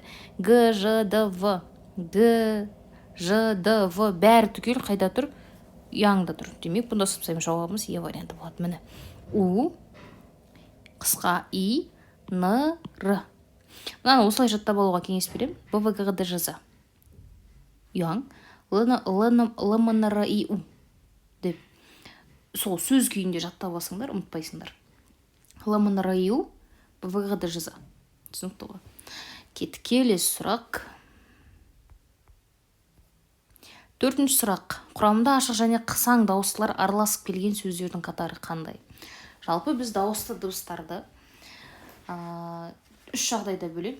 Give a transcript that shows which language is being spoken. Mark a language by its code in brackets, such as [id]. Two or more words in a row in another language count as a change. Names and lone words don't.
[kk] Г, Ж, Д, В. Г, Ж, Д, В бәрі түгел қайда тұр? Ұяңда тұр. Демек, бұнда сыпсайым жауабымыз Е варианты болады. Міне. У, қысқа И, Н, Р. Мынаны осылай жаттап алуға кеңес берем. Б, В, Г, Г, Д, Ж, З. Ұяң. Л, М, Н, Р, И, У. Деп. Сол сөз күйінде жаттап алсаңдар, ұмытпайсыңдар. Л, М, Н, Р, И, У. Б, В, Г, Д, Ж, З. Түсінікті ғой. Кеттік, келесі сұрақ. 4-ші сұрақ. Құрамында ашық және қысаң дауыстылар араласып келген сөздердің қатары қандай? Жалпы біз дауысты дыбыстарды 3 жағдайда бөлеміз.